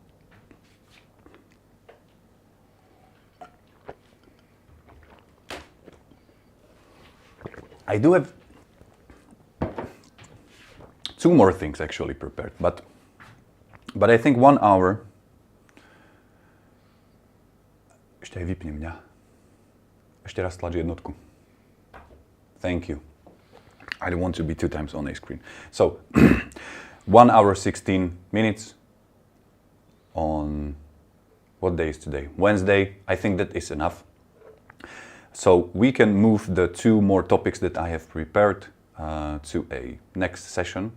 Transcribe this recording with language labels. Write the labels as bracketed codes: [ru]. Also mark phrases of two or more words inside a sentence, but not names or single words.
[en] I do have 2 more things actually prepared, but I think 1 hour. [sk] Ešte aj vypni mňa. Ešte raz tlač jednotku. [en] Thank you. I don't want to be 2 times on a screen. So 1 hour 16 minutes on, what day is today? Wednesday. I think that is enough. So we can move the 2 more topics that I have prepared to a next session.